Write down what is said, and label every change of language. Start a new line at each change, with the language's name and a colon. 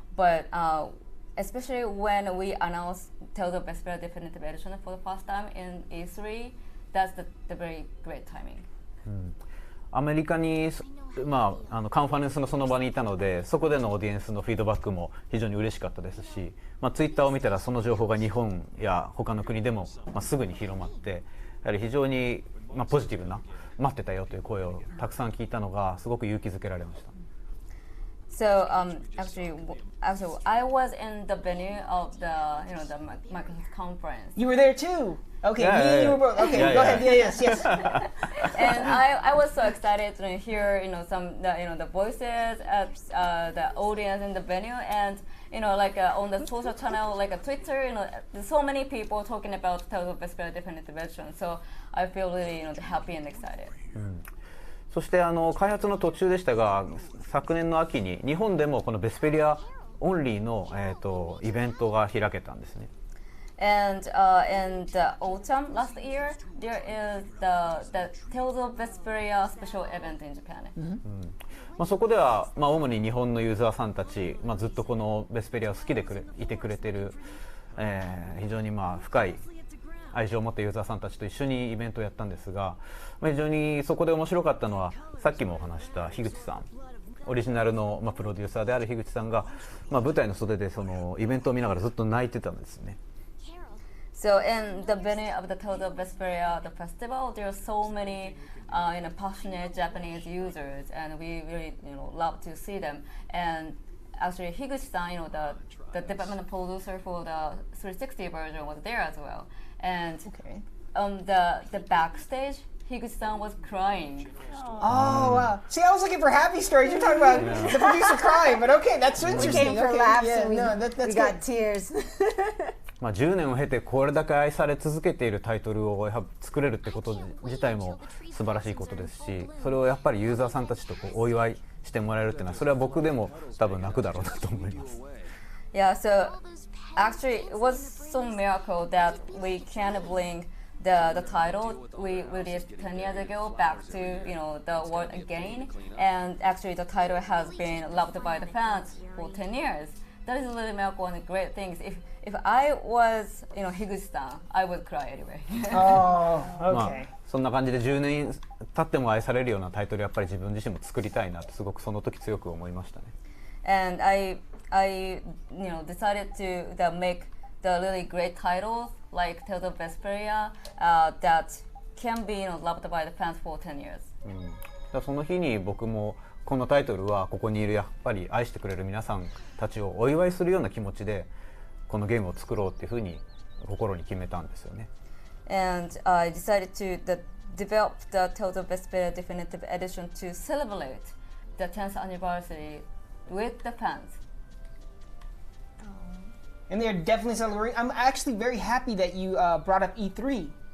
English: But especially when we announced Tales of Vesperia Definitive Edition for the first time in E3, that's the very great timing.
Japanese: アメリカに、カンファレンスのその場にいたので、そこでのオーディエンスのフィードバックも非常に嬉しかったですし、ツイッターを見たらその情報が日本や他の国でも、すぐに広まって、やはり非常に、ポジティブな待ってたよという声をたくさん聞いたのがすごく勇気づけられました。
English: So actually, I was in the venue of the the Microsoft conference. You were there too. Okay, you were both. Okay, go ahead. Yes. And I was so excited to hear some the voices at the audience in the venue, and on the social channel like Twitter, there's so many people talking about Tales of Vesperia Definitive Edition. So I feel really happy and excited.
Japanese: そして開発の途中でしたが、昨年の秋に日本でもこのベスペリアオンリーの、イベントが開けたんですね。
English: And in the autumn last year, there is the Tales of Vesperia special event in Japan.
Japanese: そこでは、主に日本のユーザーさんたち、ずっとこのベスペリアを好きでいてくれてる、非常に深い愛情を持ったユーザーさんたちと一緒にイベントをやったんですが、非常にそこで面白かったのは、さっきもお話した樋口さん、オリジナルの、プロデューサーである樋口さんが、舞台の袖でそのイベントを見ながらずっと泣いてたんですね。
English: So in the venue of the Tales of Vesperia, the festival, there are so many passionate Japanese users, and we really love to see them. And actually, Higuchi-san, the development producer for the 360 version, was there as well. And on the backstage, Higuchi-san was crying. Oh wow! See, I was looking for happy stories. You're talking about the producer crying, but okay, that's interesting. We came for laughs and we got tears.
Japanese: 10年を経てこれだけ愛され続けているタイトルを作れるってこと自体も素晴らしいことですし、それをやっぱりユーザーさんたちとお祝いしてもらえるっていうのは、それは僕でも多分泣くだろうなと思います。
English: Yeah, so actually it was some miracle that we can bring the title we released 10 years ago back to the world again, and actually the title has been loved by the fans for 10 years. That is really miracle and great things. If I was Higuchi-san, I would cry anyway. Oh, okay.
Japanese: そんな感じで10年経っても愛されるようなタイトルやっぱり自分自身も作りたいなとすごくその時強く思いましたね。
English: And I decided to make the really great titles like Tales of Vesperia that can be loved by the fans for 10 years.
Japanese: その日に僕もこのタイトルはここにいるやっぱり愛してくれる皆さんたちをお祝いするような気持ちでこのゲームを作ろうっていうふうに心に決めたんですよね。
English: And I decided to develop the Tales of Vesperia Definitive Edition to celebrate the 10th anniversary with the fans. And they're definitely celebrating. I'm actually very happy that you brought up E3.